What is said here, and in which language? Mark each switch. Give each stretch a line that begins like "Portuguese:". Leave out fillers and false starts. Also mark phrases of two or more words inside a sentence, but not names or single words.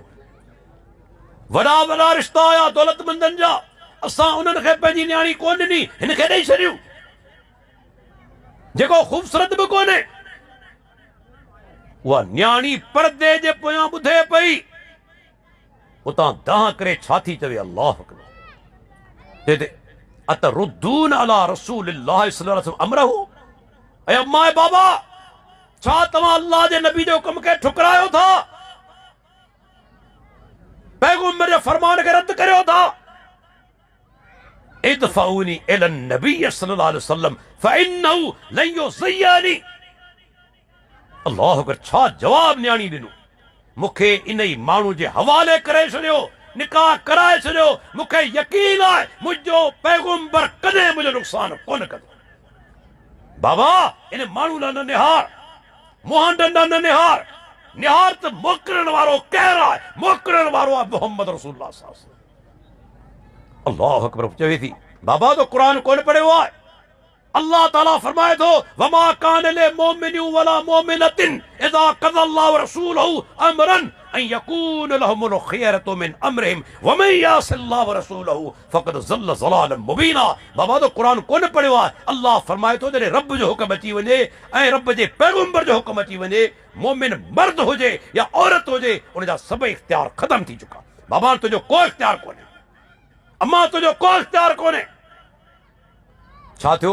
Sindhi: वॾा वॾा रिश्ता आया दौलतमंदनि जा, असां उन्हनि खे पंहिंजी न्याणी कोन ॾिनी, हिन खे ॾेई छॾियूं, जेको ख़ूबसूरत बि कोन्हे। उहा न्याणी पर्दे जे पोयां ॿुधे पई, उतां दाह करे छा थी चवे?
Arabic: الله أكبر. أتردون على رسول الله صلى الله عليه وسلم أمره.
Sindhi: ऐं अम्मा ऐं बाबा, छा तव्हां अल्लाह जे नबी जो कम खे ठुकरायो था? पैगंबर जे फरमान खे रद्द करियो था?
Arabic: ادفعوني إلى النبي صلى الله عليه وسلم فإنه لن يضيعني. الله أكبر,
Sindhi: छा जवाब न्याणी ॾिनो? मूंखे इन ई माण्हू जे हवाले करे छॾियो, निकाह कराए छॾियो। मूंखे यकीन आहे मुंहिंजो पैगंबर कॾहिं मुंहिंजो नुक़सान कोन कंदो। बाबा, इन माण्हू लाइ न निहार, मुंहं न निहार, निहार त मोकिलण वारो केरु आहे? मोकिलण वारो आहे
Arabic: محمد رسول الله صلى الله عليه وسلم. الله أكبر
Sindhi: चवे थी, बाबा तो क़ुरान कोन पढ़ियो आहे? अल्लाह ताला फरमाए थो,
Arabic: وما كان للمؤمنين ولا مؤمنة إذا قضى الله ورسوله أمرا أن يكون لهم الخيرة من أمرهم ومن يعص الله ورسوله فقد ضل ضلالا مبينا.
Sindhi: बाबा तो क़ुरान कोन पढ़ियो आहे? अल्लाह फरमाए थो, जॾहिं रब जो हुक्म अची वञे ऐं रब जे पैगंबर जो हुक्म अची वञे, मोमिन मर्द हुजे या औरत हुजे, उनजा सभु इख्तियार ख़तम थी चुका। बाबा तुंहिंजो को इख्तियार कोन्हे, अम्मा तुंहिंजो को इख्तियार कोन्हे। छा थियो?